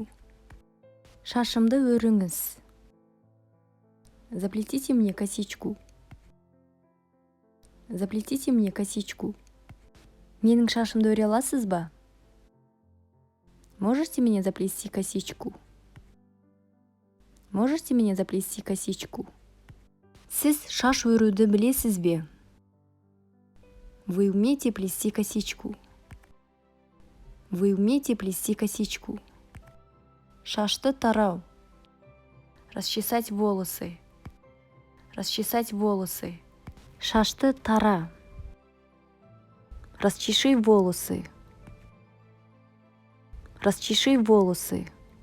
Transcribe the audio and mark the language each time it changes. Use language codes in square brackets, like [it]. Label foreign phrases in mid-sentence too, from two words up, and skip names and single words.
[kk] Шашымды өріңіз. [ru] Заплетите мне косичку. Заплетите мне косичку. [kk] Менің шашымды өре аласыз ба? [ru] Можете мне заплести косичку? Можете мне заплести косичку? [kk] Сіз шаш өруді білесіз бе? [ru] Вы умеете плести косичку? Вы умеете плести косичку? [kk] Шашты тарау. [ru] Расчесать волосы. Расчесать волосы. [kk] Шашты тара. [ru] Расчеши волосы. Расчеши волосы.